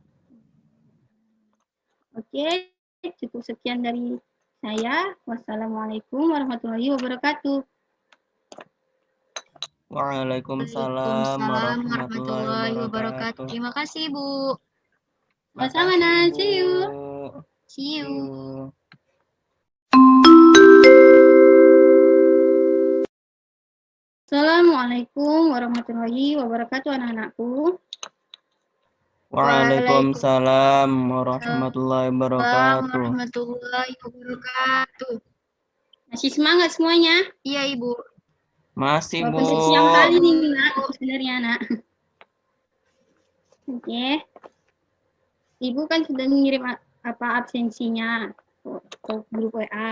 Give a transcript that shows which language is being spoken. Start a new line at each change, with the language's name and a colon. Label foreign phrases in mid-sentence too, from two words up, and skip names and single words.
Indonesian: Oke, cukup sekian dari saya.
Arabic: والسلام عليكم ورحمة الله وبركاته. وعليكم السلام ورحمة الله وبركاته.
Indonesian: Terima kasih, Bu. Sama-sama, Nak.
English: See you. See you.
Arabic: السلام عليكم ورحمة الله وبركاته, anak-anakku. وعليكم السلام ورحمة الله وبركاته. ورحمة الله وبركاته.
Indonesian: Masih semangat semuanya? Iya, Ibu. Masih Bu. Walaupun siang kali nih, Nak, sebenarnya, Nak. Oke. Ibu kan sudah mengirim absensinya ke grup WA.